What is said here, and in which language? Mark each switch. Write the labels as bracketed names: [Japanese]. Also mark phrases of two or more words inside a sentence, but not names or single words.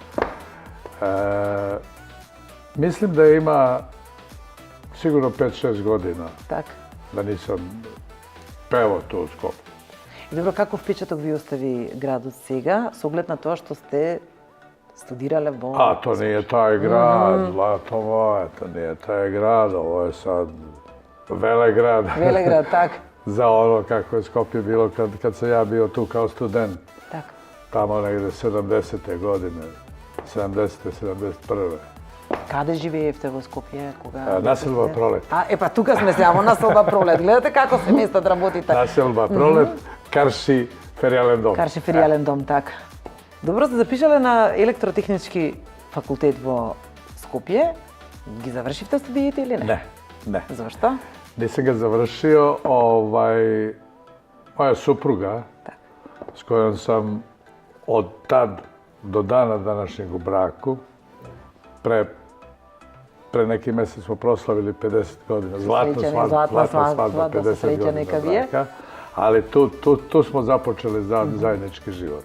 [Serbian] Мислим да има сигурно 5-6 година [Macedonian] Так. [Serbian] да нисам певao ту у Скопје. [Macedonian] И добро, каков впечаток ви остави градот сега, со оглед на тоа што сте студирале во... [Serbian] To nije taj grad, zlato moje, to nije taj grad, ovo je sad Velegrad. [Macedonian] Велеград, так. [Serbian] Za ono kako je Skopje bilo kad sam ja bio tu kao student. [Macedonian] Так. [Serbian] Tamo negde 70. godine, 70. 71. [Macedonian] Каде живеевте во Скопје кога? Населба Пролет. Па тука сме сега во Населба Пролет. Гледате како се местат работите. Населба Пролет, Карши феријален дом. Карши феријален дом, така. Добро, сте запишале на електротехнички факултет во Скопје. Ги завршивте студиите или не? [Serbian] Ne. [Macedonian] Зашто? [Serbian] Nisam ga završio, moja supruga, s kojom sam od tad do dana današnjeg u braku, pre neki mesec smo proslavili 50 godina, zlatna svadba, 50 godina braka, ali tu smo započeli zajednički život.